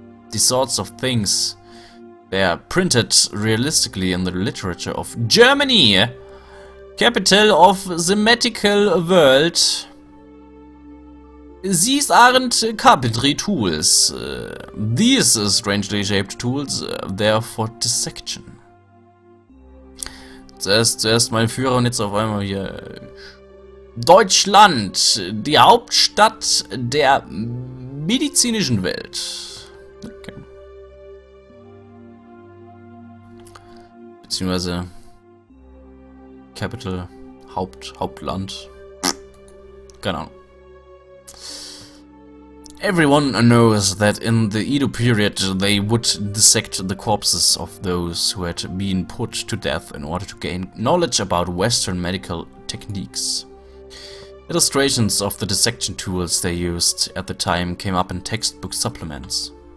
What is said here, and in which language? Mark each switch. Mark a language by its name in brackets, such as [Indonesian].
[English] These sorts of things, they are printed realistically in the literature of Germany, capital of the medical world. These aren't carpentry tools. These strangely shaped tools, they're for dissection. [German] Zuerst mein Führer und jetzt auf einmal hier. Deutschland, die Hauptstadt der medizinischen Welt. Okay. Beziehungsweise Capital, Hauptland. Keine Ahnung. [English] Everyone knows that in the Edo period they would dissect the corpses of those who had been put to death in order to gain knowledge about Western medical techniques. Illustrations of the dissection tools they used at the time came up in textbook supplements.